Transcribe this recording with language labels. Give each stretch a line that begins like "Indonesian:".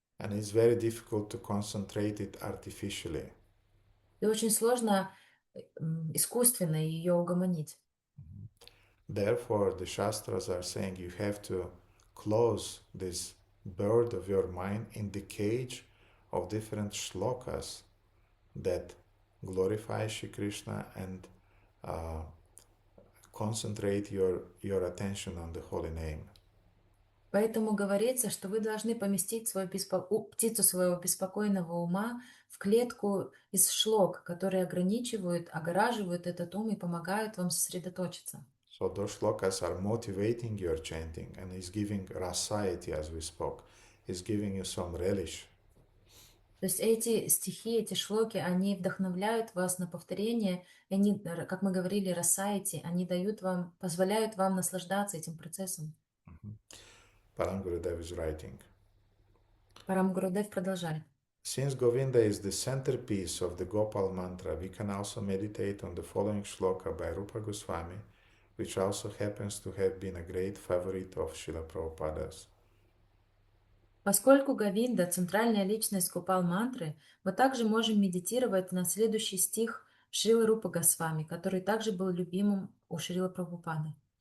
English: And it's very difficult to concentrate it artificially.
Russian: И очень сложно искусственно ее угомонить.
English: Therefore, the Shastras are saying you have to close this bird of your mind in the cage of different shlokas that glorify Shri Krishna and concentrate your attention on the holy name.
Russian: Поэтому говорится, что вы должны поместить птицу своего беспокойного ума в клетку из шлок, которые огораживают этот ум и помогают вам сосредоточиться.
English: So those shlokas are motivating your chanting and is giving rasayati, as we spoke, is giving you some relish.
Russian: То есть эти стихи, эти шлоки, они вдохновляют вас на повторение, и они, как мы говорили, расаити, они позволяют вам наслаждаться этим процессом.
English: Param Gurudev is writing.
Russian: Парам Гурудев продолжает.
English: Since Govinda is the centerpiece of the Gopal mantra, we can also meditate on the following shloka by Rupa Goswami, which also happens to have been a great favorite of Srila Prabhupada's.
Russian: Поскольку Говинда – центральная личность Гопал мантры, мы также можем медитировать на следующий стих Шрилы Рупа Госвами, который также был любимым у Шрила Прабхупады.